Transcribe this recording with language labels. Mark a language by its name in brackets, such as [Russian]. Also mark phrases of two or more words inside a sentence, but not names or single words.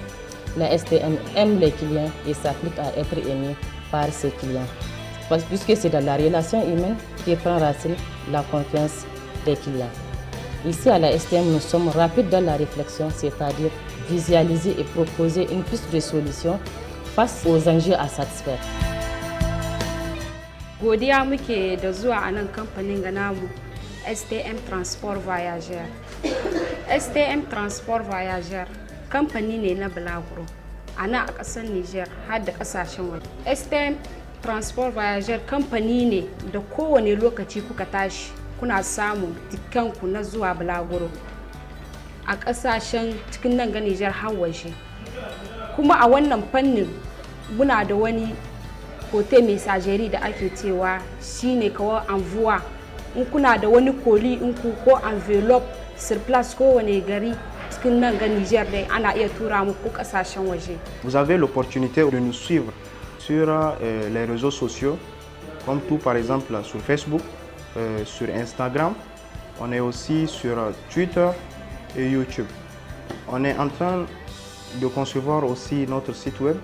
[French] La STM aime les clients et s'applique à être aimé par ses clients. Puisque c'est dans la relation humaine qui prend racine la confiance des clients. Ici à la STM, nous sommes rapides dans la réflexion, c'est-à-dire visualiser et proposer une piste de solution face aux enjeux à satisfaire. [Hausa] Godiya muke da zuwa a nan kamfanin ga namu STM Transport Voyageurs. STM Transport Voyageur kamfani ne na bulaguro a nan a ƙasar Niger har da ƙasashen waje. STM Transport Voyageur kamfani ne da kowane lokaci kuka tashi kuna samun tikanku na zuwa bulaguro a ƙasashen cikin nan ga Niger har waje. Kuma a wannan fannin muna da wani kote messageri da ake cewa shine kawai envoi. In kuna da wani koli inku ko envelope [French] sur place [Hausa] kowane gari cikin nan ga Niger dai ana iya tura muku ƙasashen waje. [French] Vous avez l'opportunité de nous suivre sur les réseaux sociaux, comme tout par exemple sur Facebook, sur Instagram. On est aussi sur Twitter et YouTube. On est en train de concevoir aussi notre site web.